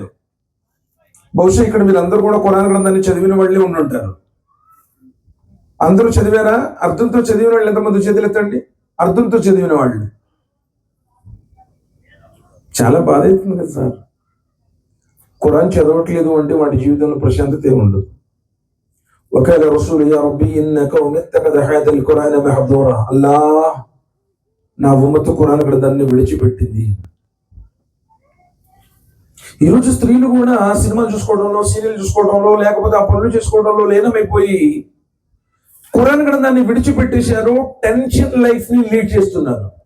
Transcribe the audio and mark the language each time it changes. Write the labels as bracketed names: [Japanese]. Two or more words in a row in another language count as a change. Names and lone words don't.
[Telugu] బహుశా ఇక్కడ మీరందరూ కూడా ఖురాన్ గ్రంథాన్ని చదివిన వాళ్ళే ఉండుంటారు. అందరూ చదివారా? అర్థంతో చదివిన వాళ్ళు ఎంతమంది చేతులెత్తండి. అర్థంతో చదివిన వాళ్ళు. చాలా బాధ అవుతుంది కదా సార్. ఖురాన్ చదవట్లేదు అంటే వాడి జీవితంలో ప్రశాంతత ఉండదు. [Arabic] وقال رسول يا ربي إن قوم اتخذ هذا القرآن محظورا. [Telugu] అల్లాహ్, నా ఉమ్మతు ఖురాన్ గ్రంథాన్ని విడిచిపెట్టింది. ఈరోజు స్త్రీలు కూడా సినిమాలు చూసుకోవడంలో, సీరియల్ చూసుకోవడంలో, లేకపోతే ఆ పనులు చేసుకోవడంలో లీనమైపోయి ఖురాన్ గ్రంథాన్ని విడిచిపెట్టేశారు. [English] tension life [Telugu] ని లీడ్ చేస్తున్నారు.